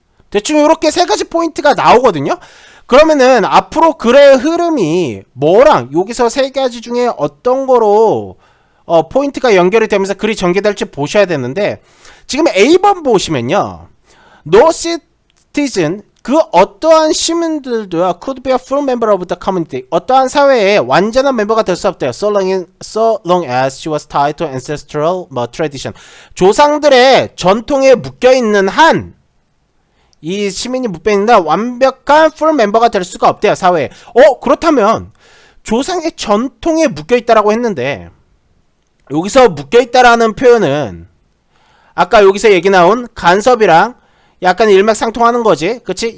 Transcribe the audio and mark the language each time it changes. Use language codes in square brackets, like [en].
[ko] 대충 이렇게 세 가지 포인트가 나오거든요. 그러면은 앞으로 글의 흐름이 뭐랑 여기서 세 가지 중에 어떤 거로 포인트가 연결이 되면서 글이 전개될지 보셔야 되는데, 지금 A번 보시면요, [en] No citizen, [ko] 그 어떠한 시민들도요 [en] could be a full member of the community, [ko] 어떠한 사회의 완전한 멤버가 될 수 없대요. [en] So long as she was tied to ancestral tradition. [ko] 조상들의 전통에 묶여있는 한 이 시민이 묶여있는 완벽한 풀 멤버가 될 수가 없대요, 사회에. 그렇다면 조상의 전통에 묶여있다라고 했는데, 여기서 묶여있다라는 표현은 아까 여기서 얘기 나온 간섭이랑 약간 일맥상통하는 거지. 그치?